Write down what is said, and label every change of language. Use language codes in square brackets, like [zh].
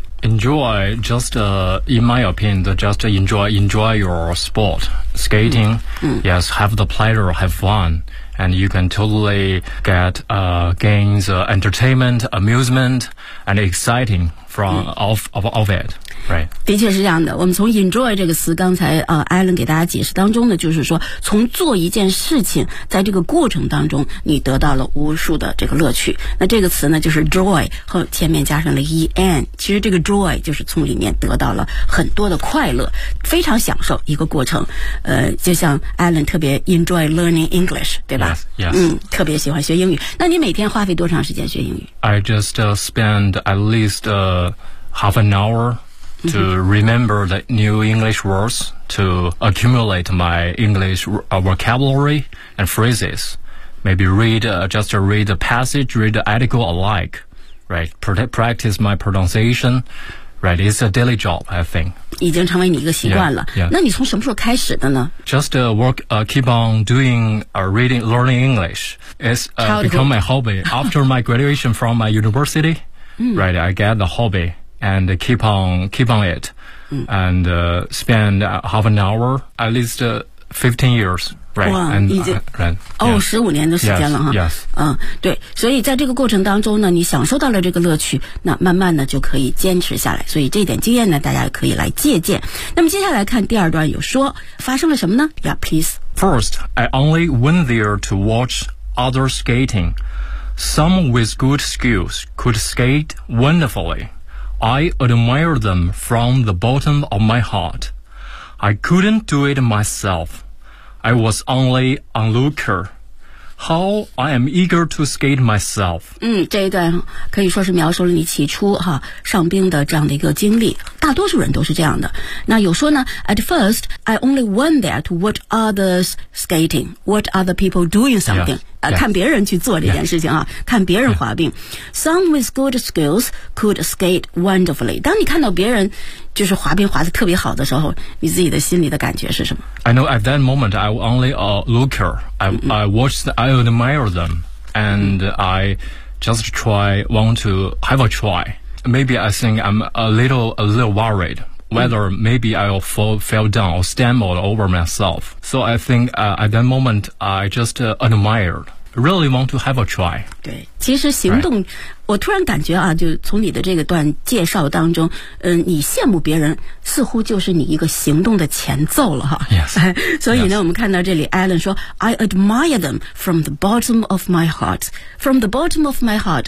[en] Enjoy, just, in my opinion, just enjoy your sport, skating, yes, have the pleasure, have fun, and you can totally get, gains, entertainment, amusement, and exciting from, of it. Right. [zh] 的确是这样的，我们从 enjoy 这个词刚才Alan 给大家解释当中呢，就是说从做一件事情在这个过程当中你得到了无数的这个乐趣。那这个词呢就是 joy 和前面加上了 en, 其实这个 joy 就是从里面得到了很多的快乐，非常享受一个过程。就像 Alan 特别 [en] enjoy learning English, [zh] 对吧？ [en] Yes. [zh] 特别喜欢学英语。那你每天花费多长时间学英语？ [en] I just spend at least half an hourTo remember the new English words, to accumulate my English vocabulary and phrases. Maybe read the passage, read the article alike, right? Practice my pronunciation, right? It's a daily job, I think. [zh] 已经成为你一个习惯了。 [en] Yeah, yeah. [zh] 那你从什么时候开始的呢？ [en] Just keep on doing reading, learning English. It's become my hobby. After my graduation from my university, right, I get the hobby. And keep on it, and spend half an hour at least 15 years, right? Wow, and [zh] 已经15年的时间了哈。 [en] Yes, yes. [zh] 对，所以在这个过程当中呢，你享受到了这个乐趣，那慢慢的就可以坚持下来。所以这点经验呢，大家可以来借鉴。那么接下来看第二段，有说发生了什么呢 ？ [en] Yeah, please. First, I only went there to watch other skating. Some with good skills could skate wonderfully. I admire them from the bottom of my heart. I couldn't do it myself. I was only an onlooker. How I am eager to skate myself. [zh] 这一段可以说是描述了你起初哈上冰的这样的一个经历。大多数人都是这样的。那有说呢 [en] ,at first, I only went there to watch others skating, watch other people doing something. Yes. [zh] 看别人去做这件事情啊、看别人滑冰、 [en] Some with good skills could skate wonderfully. [zh] 当你看到别人就是滑冰滑得特别好的时候你自己的心里的感觉是什么 [en] I know at that moment I only a looker I watched I admire them And I just try want to have a try Maybe I think I'm a little worriedWhether maybe I'll fall down or stumble over myself. So I think at that moment, I just admired. Really want to have a try. [zh] 对，其实行动、 [en] right. [zh] 我突然感觉啊，就从你的这个段介绍当中，你羡慕别人似乎就是你一个行动的前奏了哈。 [en] Yes. [zh] 所以呢、我们看到这里 [en] Alan [zh] 说 [en] I admire them from the bottom of my heart. From the bottom of my heart.